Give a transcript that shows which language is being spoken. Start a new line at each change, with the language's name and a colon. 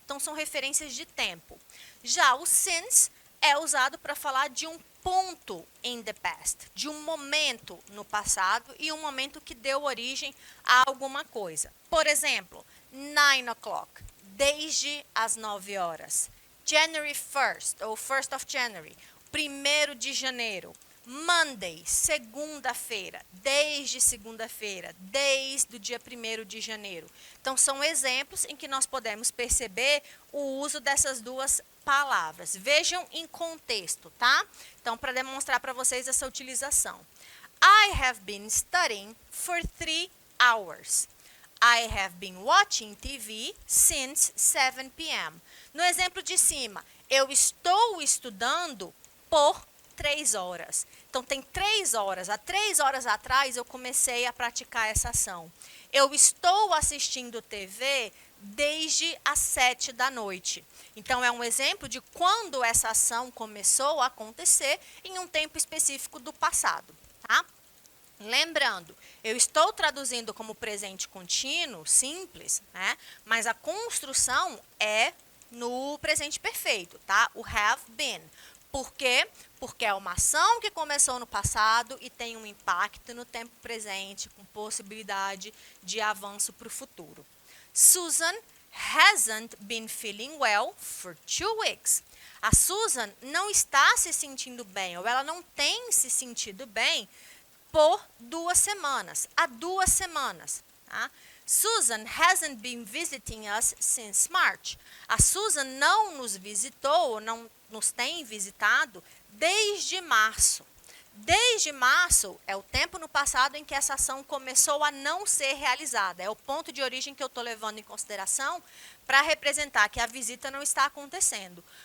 Portuguese: Então, são referências de tempo. Já o since é usado para falar de um ponto
English: in the past,
Portuguese: de um momento no passado e um momento que deu origem a alguma coisa. Por exemplo,
English: 9 o'clock,
Portuguese: desde as 9 horas.
English: January 1st, ou 1st of January,
Portuguese: 1º de janeiro. Monday, segunda-feira, desde segunda-feira, desde o dia 1º de janeiro. Então, são exemplos em que nós podemos perceber o uso dessas duas palavras. Vejam em contexto, tá? Então, para demonstrar para vocês essa utilização.
English: I have been studying for 3 hours. I have been watching TV since 7 p.m.
Portuguese: No exemplo de cima, eu estou estudando por 3 horas. Então, tem 3 horas. Há 3 horas atrás, eu comecei a praticar essa ação. Eu estou assistindo TV desde as 7 da noite. Então, é um exemplo de quando essa ação começou a acontecer em um tempo específico do passado, tá? Lembrando, eu estou traduzindo como presente contínuo, simples, né? Mas a construção é no presente perfeito, tá? O have been. Por quê? Porque é uma ação que começou no passado e tem um impacto no tempo presente, com possibilidade de avanço para o futuro.
English: Susan hasn't been feeling well for 2 weeks.
Portuguese: A Susan não está se sentindo bem, ou ela não tem se sentido bem por 2 semanas. Há 2 semanas. Tá?
English: Susan hasn't been visiting us since March.
Portuguese: A Susan não nos visitou, ou não nos tem visitado desde março. Desde março é o tempo no passado em que essa ação começou a não ser realizada. É o ponto de origem que eu estou levando em consideração para representar que a visita não está acontecendo.